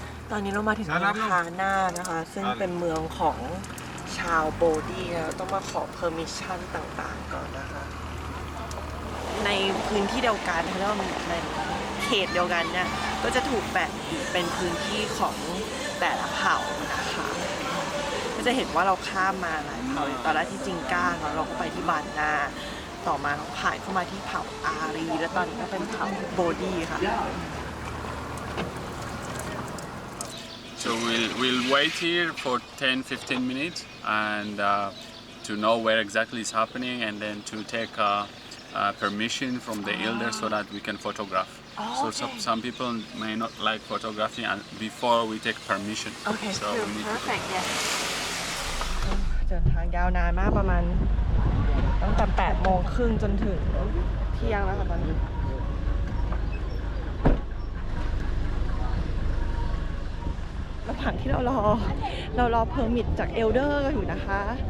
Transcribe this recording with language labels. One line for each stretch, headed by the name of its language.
Thai: ตอนนี้เรามาถึงเมืองฮาน่านะคะซึ่งเป็นเมืองของชาวโบดี้แล้วต้องมาขอ permission ต่างๆก่อนนะคะในพื้นที่เดียวกันแล้วในเขตเดียวกันเนี่ยก็จะถูกแบ่งเป็นพื้นที่ของแต่ละเผ่านะคะก็จะเห็นว่าเราข้ามมาหลายเผ่าตอนแรกที่จิงก้าเราก็ไปที่บานนาต่อมาเราผ่านเข้ามาที่เผ่าอารีแล้วตอนนี้ก็เป็นเผ่าโบดี้ค่ะ
English: So we'll wait here for 10-15 minutes and to know where exactly is happening and then to take permission from the elders so that we can photograph. So some people may not like photography and before we take permission. Okay, so we need perfect. Yes.
Thai: เดินทางยาวนานมากประมาณตั้งแต่8:30จนถึงเที่ยงแล้วค่ะตอนนี้ระหว่างที่เรารอเพอร์มิทจากเอลเดอร์อยู่นะคะ